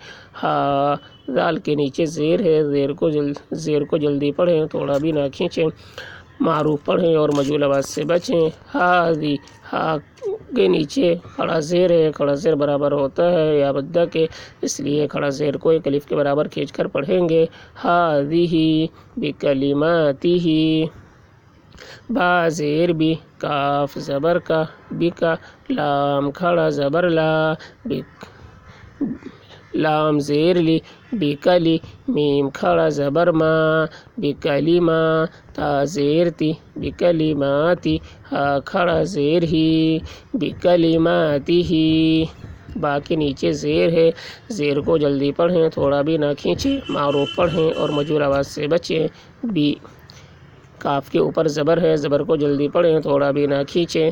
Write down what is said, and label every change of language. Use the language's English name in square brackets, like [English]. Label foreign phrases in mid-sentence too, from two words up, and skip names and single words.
[Urdu] ہا، ذال کے نیچے زیر ہے، زیر کو جلدی پڑھیں، تھوڑا بھی نہ کھینچیں، معروف پڑھیں اور مجہول آواز سے بچیں۔ ہاذی، ہا کے نیچے کھڑا زیر ہے، کھڑا زیر برابر ہوتا ہے یا مدہ کے، اس لیے کھڑا زیر کو ایک الف کے برابر کھینچ کر پڑھیں گے۔ ہاذہ بکلماتہ، با زیر بی، کاف زبر کا، بکا، لام کھڑا زبر لا، لام زیر لی، بکلی، میم کھڑا زبر ما، بکلیما، تا زیر تی، بکلیماتی، ہا کھڑا زیر ہی، بکلیماتہ، با کے نیچے زیر ہے، زیر کو جلدی پڑھیں، تھوڑا بھی نہ کھینچیں، معروف پڑھیں اور مجہول آواز سے بچیں۔ بی، کاف کے اوپر زبر ہے، زبر کو جلدی پڑھیں، تھوڑا بھی نہ کھینچیں۔